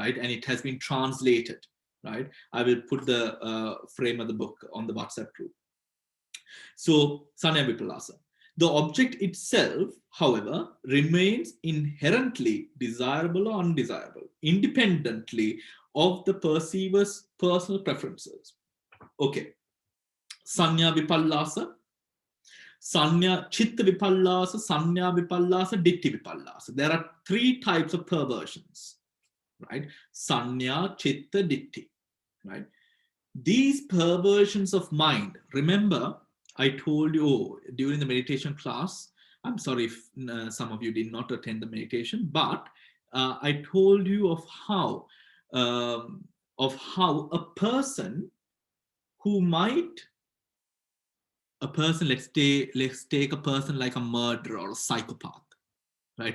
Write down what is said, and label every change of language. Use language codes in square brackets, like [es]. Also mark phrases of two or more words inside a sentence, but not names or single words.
[en] And it has been translated, right? I will put the frame of the book on the WhatsApp group. [pi] So, Sanya Vipallasa. [en] The object itself, however, remains inherently desirable or undesirable, independently of the perceiver's personal preferences. Okay. [pi] Sanya Vipallasa, Sanya Chitta Vipallasa, Sanya Vipallasa, Ditti Vipallasa. [en] There are 3 types of perversions, right? [pi] Sanya, Chitta, Ditti, [en] right? These perversions of mind, remember, I told you during the meditation class, I'm sorry if some of you did not attend the meditation, but I told you of how a person who might, let's take a person like a murderer or a psychopath, right?